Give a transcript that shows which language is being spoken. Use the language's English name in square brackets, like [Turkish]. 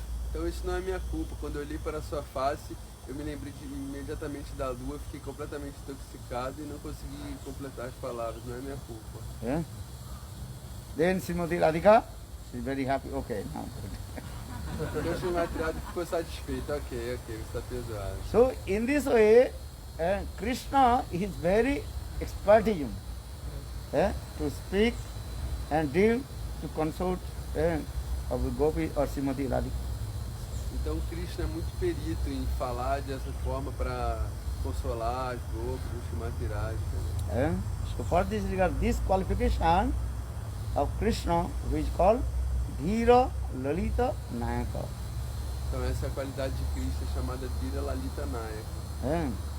[Portuguese] Então isso não é minha culpa. Quando eu olhei para a sua face, eu me lembrei imediatamente da lua, fiquei completamente intoxicado e não consegui completar as palavras. Não é minha culpa. [English] Then Srimati Radhika, she is very happy. Okay, now. [Portuguese] Então Srimati Radhika ficou satisfeito. Ok, você está perdoado. [English] So in this way, Krishna is very expertise to speak and deal to consult of Gopi or Srimati Radhika. [Portuguese] Então Krishna é muito perito em falar dessa forma para consolar as gopis, os Srimati Radhika. [English] So for this regard, this qualification of Krishna, which is called Dhira Lalita Nayaka. [Portuguese] Então essa é a qualidade de Krishna chamada Dhira Lalita Nayaka.